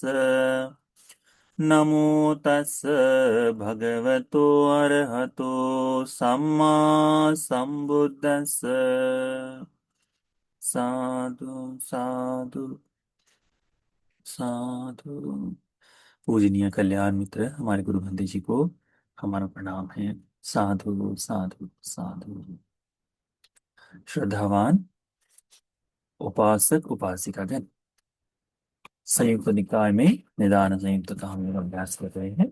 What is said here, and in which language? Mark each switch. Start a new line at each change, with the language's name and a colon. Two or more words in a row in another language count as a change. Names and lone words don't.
Pali: नमो तस् भगवतो अरहतो सम्मा सम्बुद्दस्स। साधु साधु साधु।
Hindi: पूजनीय कल्याण मित्र हमारे गुरु बंदे जी को हमारा प्रणाम है।
Pali: साधु साधु साधु।
Hindi: श्रद्धावान उपासक उपासिकागण, संयुक्त निकाय में निदान संयुक्त का हम लोग अभ्यास कर रहे हैं।